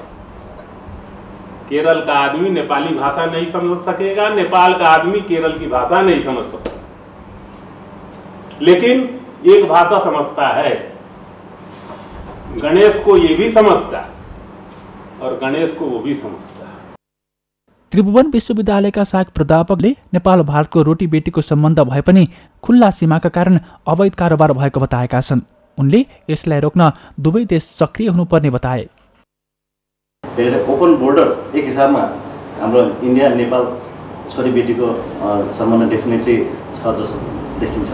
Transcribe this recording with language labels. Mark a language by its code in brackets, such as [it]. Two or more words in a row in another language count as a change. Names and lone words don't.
[hi] केरल का आदमी नेपाली भाषा नहीं समझ सकेगा, नेपाल का आदमी केरल की भाषा नहीं समझ सकता, लेकिन एक भाषा समझता है। गणेश को ये भी समझता है और गणेश को वो भी समझता है। [ne] त्रिभुवन विश्वविद्यालयका सहायक प्राध्यापकले नेपाल भारतको रोटी बेटीको सम्बन्ध भए पनि खुल्ला सीमाका कारण अवैध कारोबार भएको बताएका छन्। उनले यसलाई रोक्न दुवै देश सक्रिय हुनुपर्ने बताए। [en] open border [ne] एक हिसाबमा हाम्रो इन्डिया नेपाल छोरीबेटीको सम्बन्ध डेफिनेटली छ जस्तो देखिन्छ।